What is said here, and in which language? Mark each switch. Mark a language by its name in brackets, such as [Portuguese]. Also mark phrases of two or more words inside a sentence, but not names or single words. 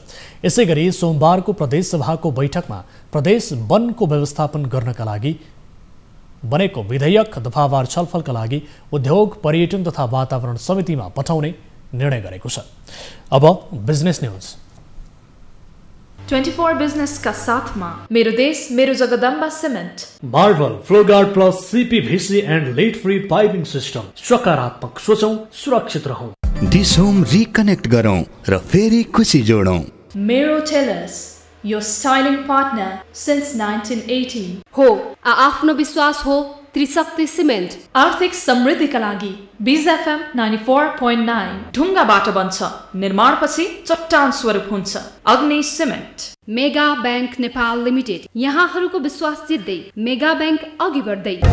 [Nepali] यसैगरी सोमबारको प्रदेशसभाको बैठकमा प्रदेश वनको व्यवस्थापन गर्नका लागि बनेको विधेयक दफावार छलफलका लागि उद्योग, पर्यटन तथा वातावरण समितिमा पठाउने निर्णय गरेको छ। अब [English] business news. [Nepali] 24 बिजनेस का साथ में मेरो देश मेरो जगदम्बा सिमेन्ट, [English] Marble Floguard Plus CPVC and lead free piping system. [Nepali] सकारात्मक सोचौं, सुरक्षित रहौं। डिस होम रिकनेक्ट गरौं र फेरि खुशी जोडौं। मेरो टेलर्स, [English] your styling partner since 1980 [Nepali] हो। आफ्नो विश्वास हो त्रिशक्ति सिमेन्ट। आर्थिक समृद्धिका लागि बीज FM 94.9। ढुङ्गाबाट बन्छ, निर्माणपछि चट्टान स्वरूप हुन्छ। अग्नि सिमेन्ट। मेगा बैंक नेपाल लिमिटेड, यहाँहरूको विश्वास जित्दै मेगा बैंक अघि बढ्दै।